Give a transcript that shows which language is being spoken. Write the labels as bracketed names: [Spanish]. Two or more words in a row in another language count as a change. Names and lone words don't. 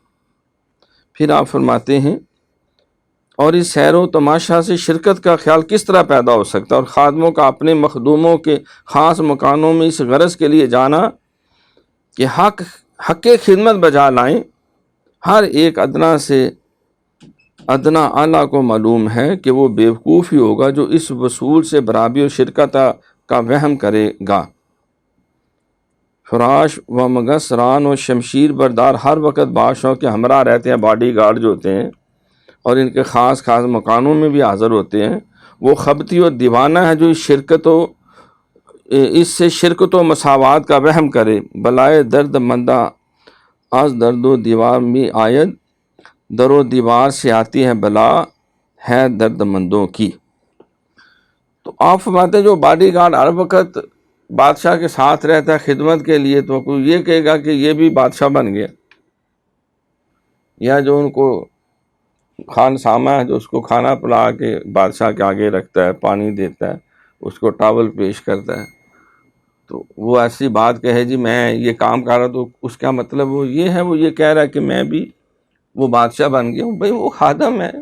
[Urdu] پھر آپ فرماتے ہیں اور اس سیر و تماشا سے شرکت کا خیال کس طرح پیدا ہو سکتا ہے، اور خادموں کا اپنے مخدوموں کے خاص مکانوں میں اس غرض کے لیے جانا کہ حق خدمت بجا لائیں۔ ہر ایک ادنا سے ادنا اعلیٰ کو معلوم ہے کہ وہ بیوقوف ہی ہوگا جو اس وصول سے برابری اور شرکت کا وہم کرے گا۔ فراش و مگس ران و شمشیر بردار ہر وقت بادشاہوں کے ہمراہ رہتے ہیں، [English] body guard [Urdu] جو ہوتے ہیں، اور ان کے خاص مکانوں میں بھی حاضر ہوتے ہیں۔ وہ خبتی اور دیوانہ ہے جو اس سے شرکت و مساوات کا وہم کرے۔ [Persian] بلائے درد مندہ از درد و دیوار میں آید، [Urdu] در و دیوار سے آتی ہے بلا ہے درد مندوں کی۔ تو آپ فرماتے ہیں جو [English] body guard [Urdu] ہر وقت بادشاہ کے ساتھ رہتا ہے خدمت کے لیے، تو کوئی یہ کہے گا کہ یہ بھی بادشاہ بن گیا، یا جو ان کو خان سامہ ہے جو اس کو کھانا پلا کے بادشاہ کے آگے رکھتا ہے، پانی دیتا ہے، اس کو ٹاول پیش کرتا ہے، تو وہ ایسی بات کہے جی میں یہ کام کر رہا، تو اس کا مطلب وہ یہ ہے، وہ یہ کہہ رہا ہے کہ میں بھی وہ بادشاہ بن گیا ہوں، بھئی وہ خادم ہے۔